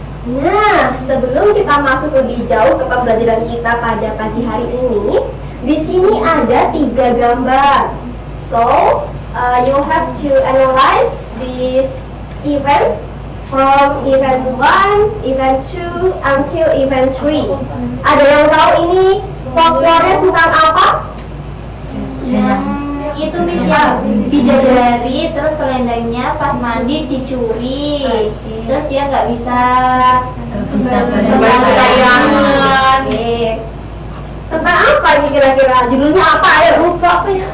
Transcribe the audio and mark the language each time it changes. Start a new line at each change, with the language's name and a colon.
Indonesian: Nah, sebelum kita masuk lebih jauh ke pembelajaran kita pada pagi hari ini, di sini ada 3 gambar.
English: So, you have to analyze this event from event 1, event 2, until event 3.
Indonesian: Ada yang tahu ini folklore tentang apa? Yang itu Miss yang bidadari, terus selendangnya pas mandi dicuri, terus dia nggak bisa Bayangan. Tentang apa ini kira-kira? Judulnya apa? Ayo, lupa apa ya?